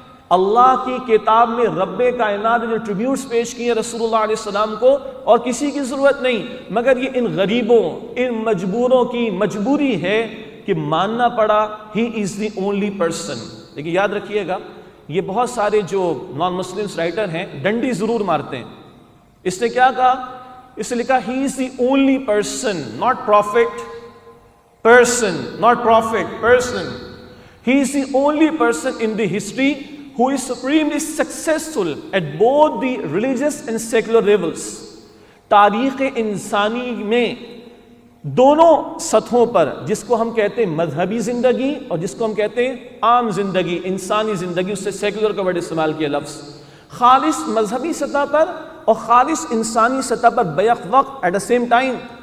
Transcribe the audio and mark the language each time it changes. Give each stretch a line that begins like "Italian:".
Urdu: اللہ کی کتاب میں رب کائنات نے جو ٹریبیوٹس پیش کیے رسول اللہ علیہ السلام کو، اور کسی کی ضرورت نہیں، مگر یہ ان غریبوں، ان مجبوروں کی مجبوری ہے کہ ماننا پڑا
English: He is the only person.
Urdu: لیکن یاد رکھیے گا، یہ بہت سارے جو نان مسلمس رائٹر ہیں ڈنڈی ضرور مارتے ہیں۔ اس نے کیا کہا؟ اس نے لکھا ہی از the only person,
English: Not prophet, person, not prophet, person. He is the only person in the history who is supremely successful at both the religious and secular levels.
Urdu: تاریخ انسانی میں دونوں سطحوں پر، جس کو ہم کہتے ہیں مذہبی زندگی اور جس کو ہم کہتے ہیں عام زندگی، انسانی زندگی، اس سے سیکولر کا ورڈ استعمال کیا لفظ، خالص مذہبی سطح پر اور خالص انسانی سطح پر بیک وقت
English: at the same time